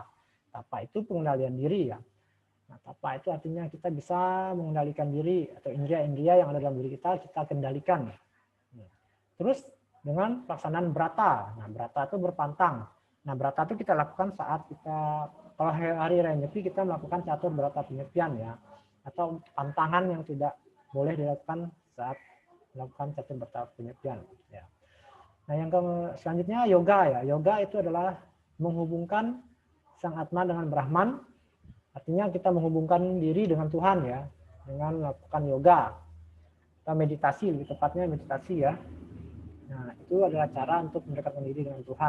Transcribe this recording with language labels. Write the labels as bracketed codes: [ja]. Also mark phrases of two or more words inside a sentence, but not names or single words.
[id] Tapa itu pengendalian diri ya. Nah, tapa itu artinya kita bisa mengendalikan diri atau indria-indria yang ada dalam diri kita kendalikan. Terus dengan pelaksanaan brata. Nah, brata itu berpantang. Nah, brata itu kita lakukan saat kita, kalau hari raya Nyepi kita melakukan catur brata penyepian ya. Atau pantangan yang tidak boleh dilakukan saat melakukan catur brata penyepian ya. Nah, yang selanjutnya yoga ya. Yoga itu adalah menghubungkan Sang Atma dengan Brahman. Artinya kita menghubungkan diri dengan Tuhan ya, dengan melakukan yoga atau meditasi, lebih tepatnya meditasi ya. Nah, itu adalah cara untuk mendekatkan diri dengan Tuhan.